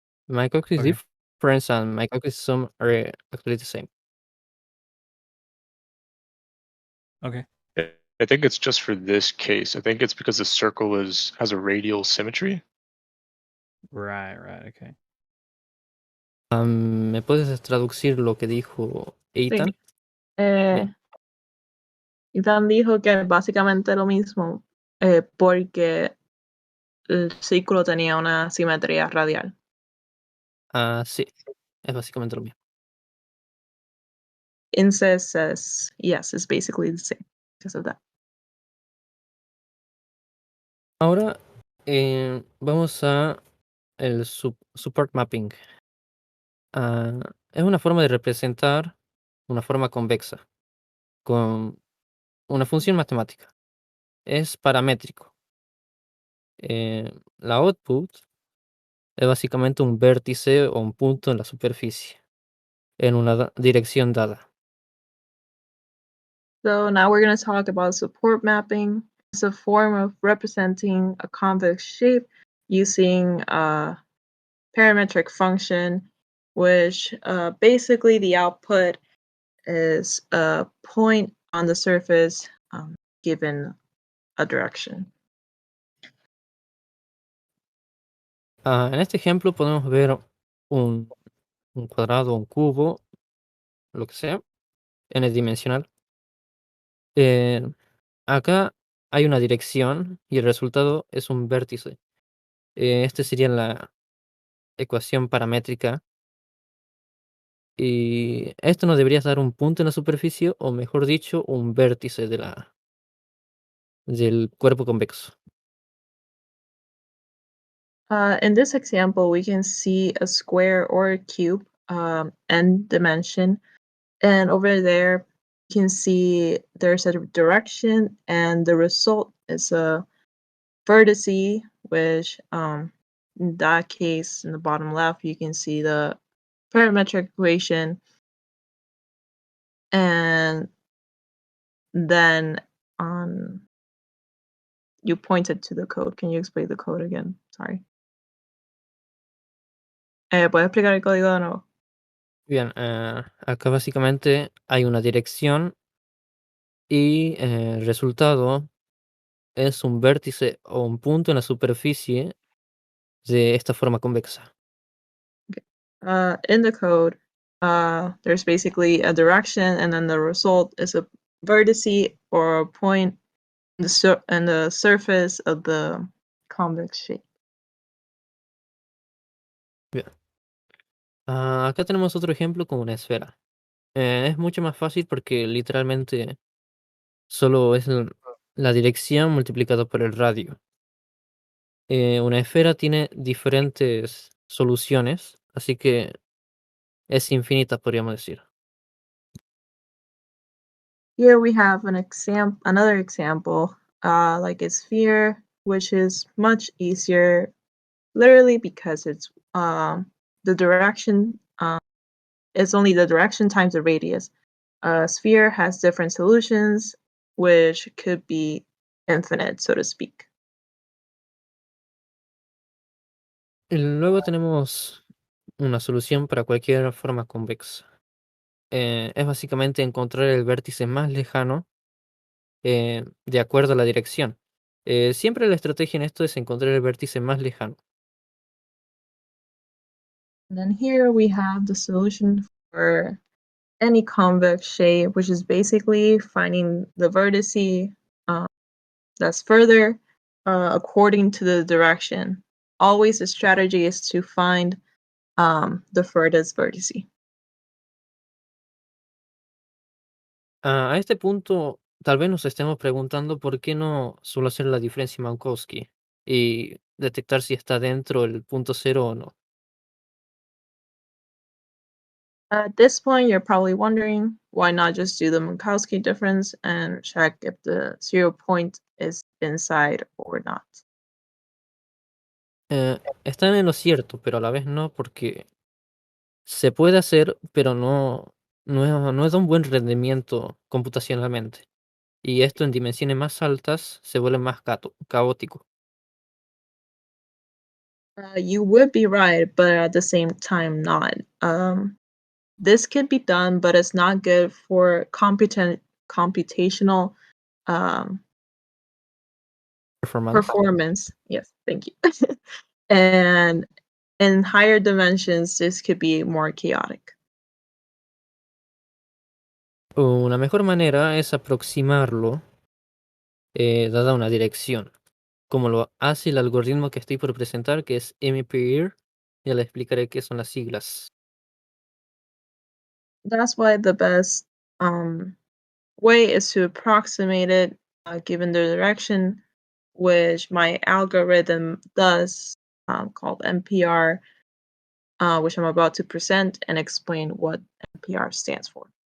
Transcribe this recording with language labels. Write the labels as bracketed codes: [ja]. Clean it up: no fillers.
[en] Minkowski's Okay. difference and Minkowski's sum are actually the same. Okay. I think it's just for this case. I think it's because the circle has a radial symmetry. Right. Okay. [es] ¿Me puedes traducir lo que dijo Sí. Ethan? Ethan dijo que es básicamente lo mismo, porque el círculo tenía una simetría radial. Sí, es básicamente lo mismo. [en] Ince says, yes, it's basically the same because of that. [es] Ahora vamos a el support mapping. Es una forma de representar una forma convexa con una función matemática. Es paramétrico. La output es básicamente un vértice o un punto en la superficie, en una dirección dada. [en] So now we're going to talk about support mapping. It's a form of representing a convex shape using a parametric function, which basically the output is a point on the surface given a direction. [es] En este ejemplo podemos ver un cuadrado, un cubo, lo que sea, n-dimensional. Acá hay una dirección y el resultado es un vértice. Este sería la ecuación paramétrica. Y esto nos debería dar un punto en la superficie, o mejor dicho, un vértice del cuerpo convexo. [en] In this example, we can see a square or a cube, n dimension, and over there you can see there's a direction, and the result is a vertice, which in that case, in the bottom left, you can see the parametric equation, and then on you pointed to the code. Can you explain the code again? Sorry. [es] ¿Puedes explicar el código de nuevo? Bien, acá básicamente hay una dirección y el resultado es un vértice o un punto en la superficie de esta forma convexa. [en] In the code, there's basically a direction, and then the result is a vertice or a point and the surface of the convex shape. [es] Bien. Acá tenemos otro ejemplo con una esfera. Es mucho más fácil porque literalmente solo es la dirección multiplicado por el radio. Una esfera tiene diferentes soluciones, así que es infinita, podríamos decir. [en] Here we have another example, like a sphere, which is much easier, literally because it's the direction. It's only the direction times the radius. A sphere has different solutions, which could be infinite, so to speak. [es] Y luego tenemos una solución para cualquier forma convexa. Es básicamente encontrar el vértice más lejano de acuerdo a la dirección. Siempre la estrategia en esto es encontrar el vértice más lejano. [en] And then here we have the solution for any convex shape, which is basically finding the vertice that's further according to the direction. Always the strategy is to find the furthest vertice. [es] A este punto, tal vez nos estemos preguntando por qué no solo hacer la diferencia Minkowski y detectar si está dentro del punto cero o no. [en] At this point, you're probably wondering why not just do the Minkowski difference and check if the 0 point is inside or not. [es] Están en lo cierto, pero a la vez no, porque se puede hacer, pero no es de un buen rendimiento computacionalmente. Y esto en dimensiones más altas se vuelve más caótico. [en] You would be right, but at the same time, not. This could be done, but it's not good for computational um, performance. Yes, thank you. And in higher dimensions, this could be more chaotic. [es] Una mejor manera es aproximarlo dada una dirección, como lo hace el algoritmo que estoy por presentar, que es MPIR. Ya le explicaré qué son las siglas. [en] That's why the best way is to approximate it given the direction, which my algorithm does, called NPR, which I'm about to present and explain what NPR stands for.